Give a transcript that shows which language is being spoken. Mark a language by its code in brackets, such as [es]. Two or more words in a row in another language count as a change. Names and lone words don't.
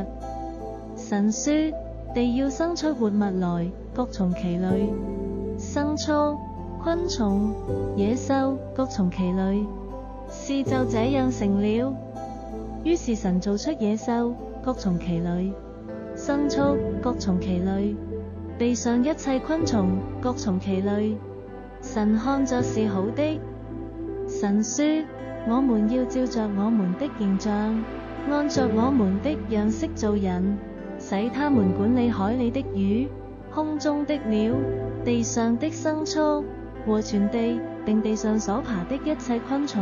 [zh] 神說地要生出活物來，各從其類，牲畜、昆蟲、野獸，各從其類。事就這樣成了。於是神造出野獸，各從其類，牲畜，各從其類，地上一切昆蟲，各從其類。神看着是好的。神說我們要照着我們的形象，按着我們的樣式造人，使他們管理海裡的魚，空中的鳥，地上的牲畜和全地，並地上所爬的一切昆蟲。